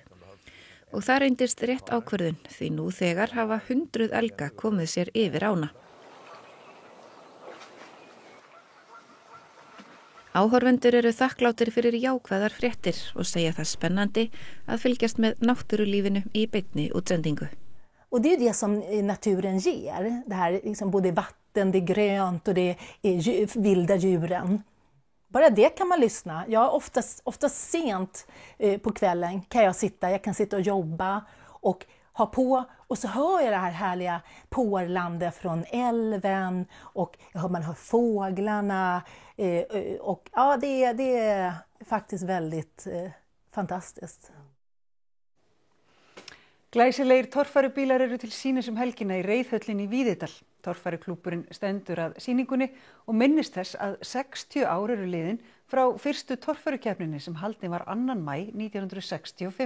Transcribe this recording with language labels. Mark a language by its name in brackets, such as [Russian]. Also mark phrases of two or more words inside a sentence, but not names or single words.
[Icelandic] Og það reyndist rétt ákvörðun því nú þegar hafa 100 elga komið sér yfir ána. Áhorfendur eru þakkláttir fyrir jákvæðar fréttir og segja það spennandi að fylgjast með náttúrulífinu í beinni útsendingu. [Swedish] Och det är det som naturen ger. Det här liksom både vatten, det är grönt och det är vilda djuren. Bara det kan man lyssna. Jag ofta sent på kvällen kan jag kan sitta och jobba och ha på och så hör jag det här härliga porlandet från älven och man hör fåglarna och ja det är faktiskt väldigt fantastiskt. [Icelandic] Glæsilegir torfærubílar eru til sýnis helgina í Reiðhöllinni í Víðidal. Torfæruklúbburinn stendur að sýningunni og minnist þess að 60 ár eru liðin frá fyrstu torfærukeppninni sem haldin var 2. maí 1965.